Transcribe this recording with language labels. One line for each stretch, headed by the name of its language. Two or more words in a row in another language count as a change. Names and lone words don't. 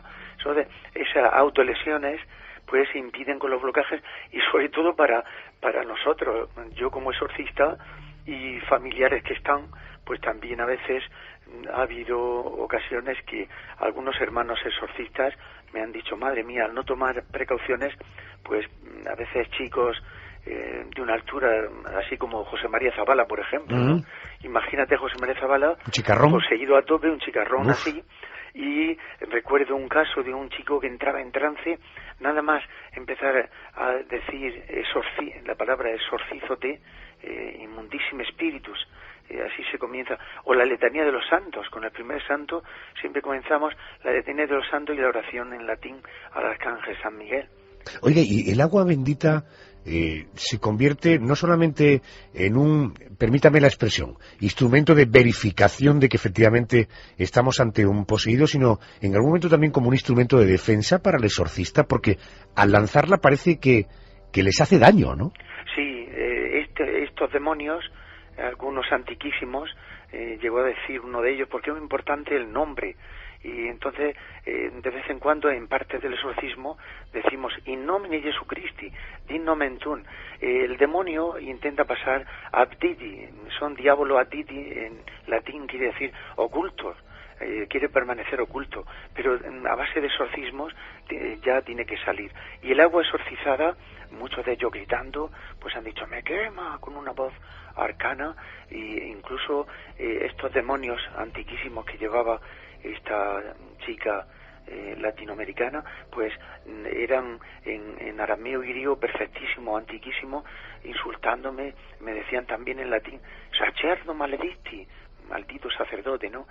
Spanish: Esas autolesiones pues impiden con los blocajes, y sobre todo para nosotros, yo como exorcista y familiares que están, pues también a veces ha habido ocasiones que algunos hermanos exorcistas me han dicho, madre mía, al no tomar precauciones, pues a veces chicos de una altura, así como José María Zavala, por ejemplo, ¿no? Imagínate José María Zavala, un chicarrón, poseído a tope, un chicarrón así. Y recuerdo un caso de un chico que entraba en trance, nada más empezar a decir la palabra
Latin: exorcízote, inmundísimo spiritus,
Spanish: así se comienza, o la letanía de los santos. Con el primer santo siempre comenzamos la letanía de los santos y la oración en latín al arcángel San Miguel. Oiga, y el agua bendita se convierte no solamente en un, permítame la expresión, instrumento de verificación de que efectivamente estamos ante un poseído, sino en algún momento también como un instrumento de defensa para el exorcista, porque al lanzarla parece que les hace daño, ¿no? Sí, estos demonios, algunos antiquísimos, llegó a decir uno de ellos, porque es muy importante el nombre. Y entonces, de vez en cuando, en partes del exorcismo, decimos
Latin: in nomine Jesu Christi, din nomen tuum.
Spanish: El demonio intenta pasar abditi,
Latin: son diabolo abditi,
Spanish: en latín quiere decir ocultos, quiere permanecer oculto, pero a base de exorcismos ya tiene que salir. Y el agua exorcizada, muchos de ellos gritando, pues han dicho, me quema, con una voz arcana, e incluso estos demonios antiquísimos que llevaba esta chica latinoamericana, pues eran en arameo y griego perfectísimo, antiquísimo, insultándome, me decían también en latín,
Latin: sacerdo maledisti,
Spanish: maldito sacerdote, ¿no?